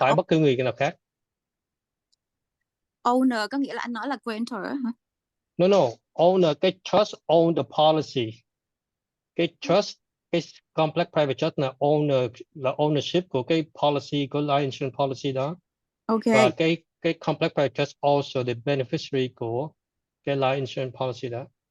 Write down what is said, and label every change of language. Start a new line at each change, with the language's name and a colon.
Vietnamese: phải bất cứ người nào khác. owner có nghĩa là anh nói là grantor á hả?
English: No, owner, cái trust own the policy.
Vietnamese: Cái trust, cái complex private trust là owner, là ownership của cái policy, của life insurance policy đó.
English: Ok.
Vietnamese: Và cái complex private trust
English: also the beneficiary
Vietnamese: của cái life insurance policy đó.